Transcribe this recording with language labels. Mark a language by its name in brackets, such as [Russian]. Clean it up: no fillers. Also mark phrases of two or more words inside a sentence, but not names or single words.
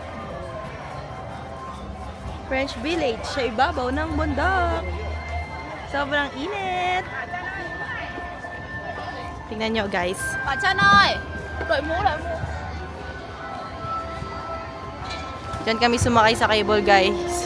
[Filipino] French Village sa ibabaw ng bundok. Sobrang init. Tingnan nyo, guys. [Vietnamese] Bà Trân ơi! Đội mũ. [Filipino] Diyan kami sumakay sa cable, guys.